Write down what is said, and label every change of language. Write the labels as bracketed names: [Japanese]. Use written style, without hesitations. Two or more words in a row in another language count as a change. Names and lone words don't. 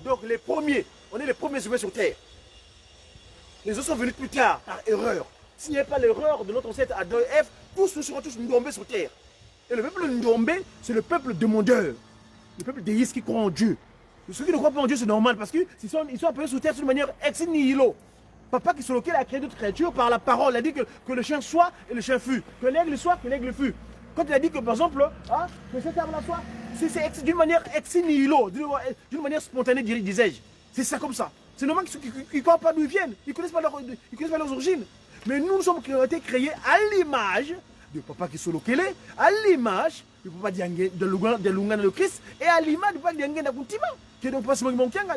[French] Donc les premiers, on est les premiers humains sur terre. Les autres sont venus plus tard, par erreur. S'il n'y avait pas l'erreur de notre ancêtre Adam et Ève, tous nous serons tous Ndombé sur terre. Et le peuple Ndombé, c'est le peuple demandeur. Le peuple déiste qui croit en Dieu. Ceux qui ne croient pas en Dieu, c'est normal parce qu'ils sont appelés sur terre d'une manière [Latin] ex nihilo. [French] Papa qui sur lequel a créé d'autres créatures par la parole. Il a dit que le chien soit et le chien fut. Que l'aigle soit, que l'aigle fut. Quand il a dit que par exemple, hein, que cet arbre-là soit, c'est d'une manière [Latin] ex nihilo, [French] d'une manière spontanée, disais-je. C'est ça comme ça. C'est normal qu'ils ne croient pas d'où ils viennent. Ils ne connaissent pas leurs origines. Mais nous sommes été créés à l'image de Papa Kisolokele, à l'image de Papa Diangé, de Lungana de Christ, et à l'image de Papa Diangé Nakuntima, qui est donc pas Simon Kimbangu.